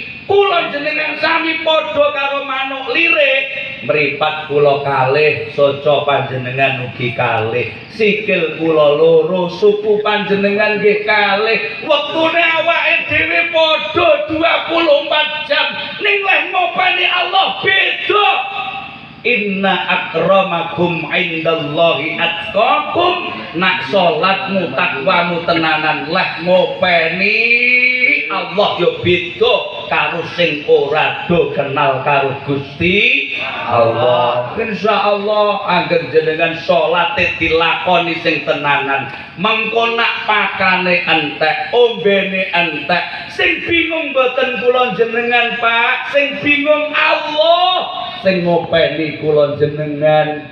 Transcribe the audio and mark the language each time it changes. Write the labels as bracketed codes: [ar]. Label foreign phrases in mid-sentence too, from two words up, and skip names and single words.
[jv] Kula jenengan sami padha karo manuk lirik, mripat kula kalih, soco panjenengan ugi kalih. Sikil kula loro, suku panjenengan nggih kalih. Wektune awake dhewe padha 24 jam, ning leh ngopeni Allah beda. [ar] Inna akramakum indallahi atqakum. [jv] Nak salatmu takwamu tenanan leh ngopeni Allah yo beda karo sing ora do kenal karo Gusti Allah. Insyaallah angger jenengan salate dilakoni sing tenanan, mengko nak pakane entek, ombene entek, sing bingung boten kula jenengan Pak, sing bingung Allah, sing ngopeni kula jenengan.